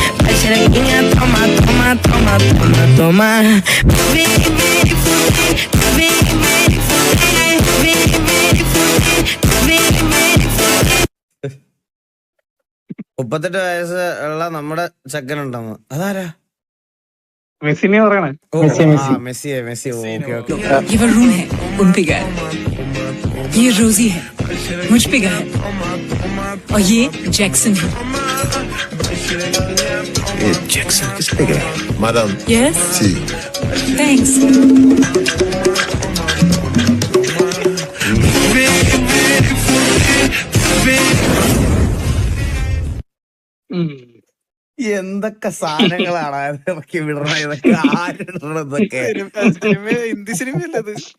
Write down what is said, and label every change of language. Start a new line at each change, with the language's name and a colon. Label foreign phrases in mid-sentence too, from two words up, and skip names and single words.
Malayalam: മുപ്പത്തെട്ട് വയസ്സ് ഉള്ള നമ്മുടെ ചെക്കനുണ്ടെന്ന്. അതാരാ? മെസ്സിനെ പറയണേ. മെസ്സി.
English: okay okay.
Hindi: ये वरुण है, उन पे गया है. ये रोजी है, मुझ पे गया है. और ये जैक्सन है. जैक्सन किस पे गया? मैडम
English: Yes.
Hindi: जी
English: Thanks.
Malayalam: എന്തൊക്കെ സാധനങ്ങളാണ് ഇറക്കി വിടണ, ഇതൊക്കെ ആരിടണതൊക്കെ. ഹിന്ദി സിനിമയല്ലത്.